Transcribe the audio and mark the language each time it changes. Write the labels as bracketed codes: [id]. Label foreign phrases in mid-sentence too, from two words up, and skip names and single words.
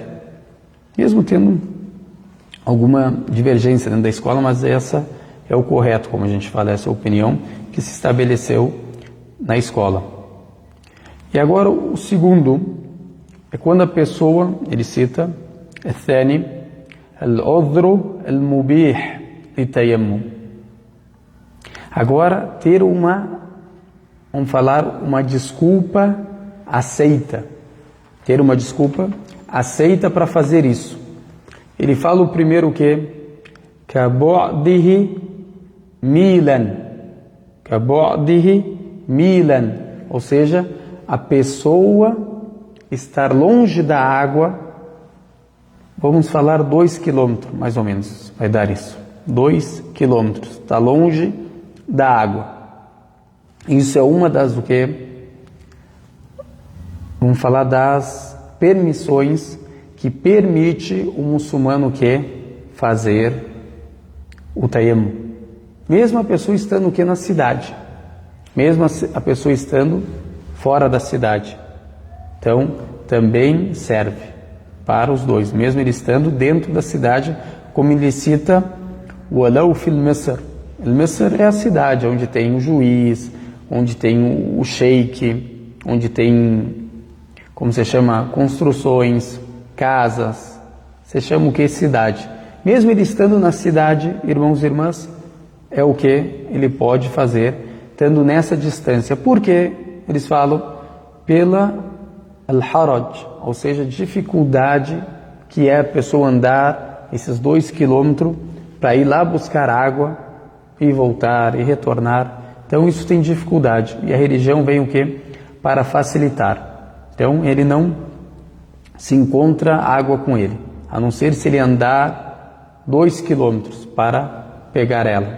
[pt] Mesmo tendo alguma divergência dentro da escola, mas essa é o correto, como a gente fala, essa é a opinião que se estabeleceu na escola. E agora o segundo é quando a pessoa, ele cita, [ar] الثاني العذر المبيح للتيمم. [pt] Agora ter vamos falar, uma desculpa aceita. Ter uma desculpa aceita para fazer isso. Ele fala o primeiro o quê? [ar] كَبُعْدِهِ مِيلًا. كَبُعْدِهِ مِيلًا. [pt] Ou seja, a pessoa estar longe da água, vamos falar 2 quilômetros, mais ou menos, vai dar isso. 2 quilômetros, está longe da água. Isso é uma das o quê? Vamos falar das permissões que permite o muçulmano fazer o tayammum. Mesmo a pessoa estando na cidade, mesmo a pessoa estando fora da cidade. Então, também serve para os dois, mesmo ele estando dentro da cidade, como ele cita, [ar] وَلَوْ فِي الْمِصْر. [pt] O Misr é a cidade onde tem o juiz, onde tem o sheik, onde tem, como se chama, construções, casas. Se chama o que? Cidade. Mesmo ele estando na cidade, irmãos e irmãs, é o que ele pode fazer, estando nessa distância. Por quê? Eles falam pela al-haraj, ou seja, dificuldade que é a pessoa andar esses 2 quilômetros para ir lá buscar água e voltar e retornar. Então isso tem dificuldade. E a religião vem o quê? Para facilitar. Então ele não se encontra água com ele, a não ser se ele andar 2 quilômetros para pegar ela.